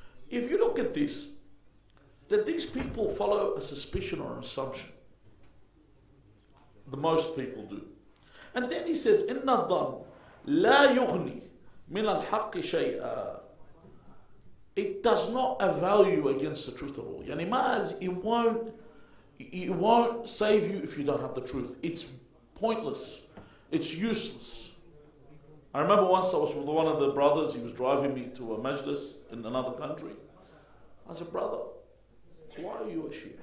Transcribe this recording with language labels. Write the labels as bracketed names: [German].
[English] If you look at this, that these people follow a suspicion or an assumption. The most people do. And then he says, [Arabic] إِنَّ الظَّنَّ لَا يُغْنِي مِنَ الْحَقِّ شَيْئًا. [English] It does not avail you against the truth at all. Yani it won't save you if you don't have the truth. It's pointless. It's useless. I remember once I was with one of the brothers. He was driving me to a majlis in another country. I said, brother, why are you a Shia?